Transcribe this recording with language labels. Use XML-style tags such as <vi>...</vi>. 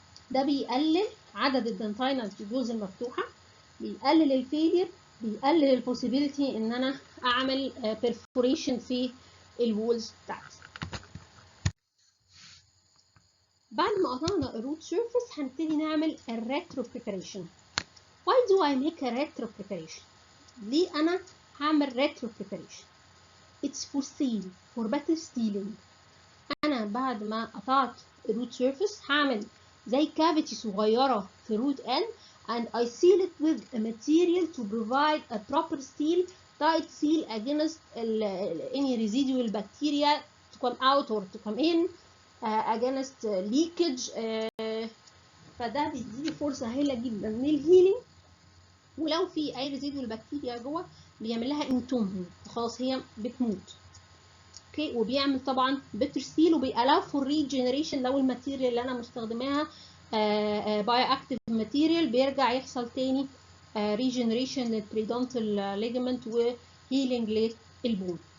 <ar>ده بيقلل عدد الدنتاينال تيوبولز المفتوحه، بيقلل الفيلير، بيقلل البوسيبيليتي ان انا اعمل perforation في الوولز بتاعتي. بعد ما قطعنا الروت سيرفيس هنبتدي نعمل الريترو بريباريشن.</ar> <en>Why do I make a retro preparation؟</en> <ar>ليه أنا هعمل</ar> <en>retro preparation؟ It's for seal, for better sealing.</en> <ar>أنا بعد ما قطعت</ar> <en>root surface</en> <ar>هعمل زي</ar> <en>cavity</en> <ar>صغيرة في</ar> <en>root end and I seal it with a material to provide a proper seal, tight seal against any residual bacteria to come out or to come in, against leakage.</en> <ar>فده بيديني فرصة هائلة جدا من الهيلينج، ولو في اي ريزيدوال بكتيريا جوه بيعمل لها انتومبمنت خلاص هي بتموت. اوكي، وبيعمل طبعا بيتر سيل وبيألاو فور ريجنريشن لو الماتيريال اللي انا مستخدماها بايو اكتيف ماتيريال، بيرجع يحصل تاني ريجنريشن للبريدونتال ليجمنت وهيلينج للبون.</ar>